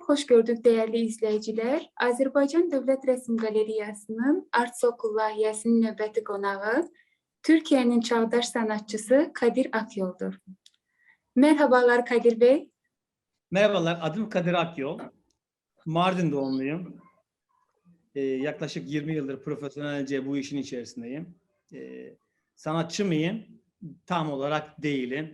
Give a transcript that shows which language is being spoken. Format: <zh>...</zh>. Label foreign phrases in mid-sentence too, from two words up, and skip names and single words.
<tr>gördük değerli izleyiciler.</tr> <az>Azərbaycan Dövlət Rəsm Qalereyasının Art Sokul layihəsinin növbəti qonağı Türkiye'nin</az> <tr>çağdaş sanatçısı</tr> <az>Kadir Akyol'dur.</az> <tr>Merhabalar Kadir Bey. Merhabalar, adım Kadir Akyol. Mardin doğumluyum. Yaklaşık 20 yıldır profesyonelce bu işin içerisindeyim. Sanatçı mıyım? Tam olarak değilim.</tr>